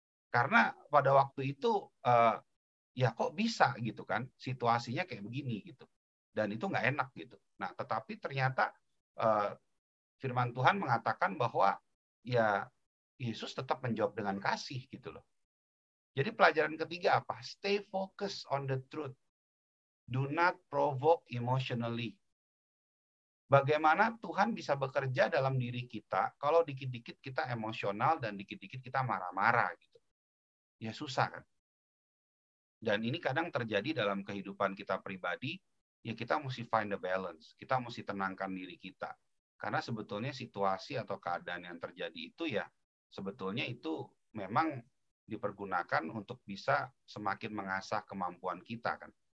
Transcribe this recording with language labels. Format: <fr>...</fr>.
<id>Karena pada waktu itu ya kok bisa gitu kan, situasinya kayak begini gitu. Dan itu nggak enak gitu. Nah, tetapi ternyata firman Tuhan mengatakan bahwa ya Yesus tetap menjawab dengan kasih gitu loh. Jadi pelajaran ketiga apa?</id> <en>Stay focused on the truth. Do not provoke emotionally.</en> <id>Bagaimana Tuhan bisa bekerja dalam diri kita kalau dikit-dikit kita emosional dan dikit-dikit kita marah-marah gitu. Ya susah kan. Dan ini kadang terjadi dalam kehidupan kita pribadi. Ya kita mesti</id> <en>find the balance.</en> <id>Kita mesti tenangkan diri kita. Karena sebetulnya situasi atau keadaan yang terjadi itu ya sebetulnya itu memang dipergunakan untuk bisa semakin mengasah kemampuan kita kan.</id>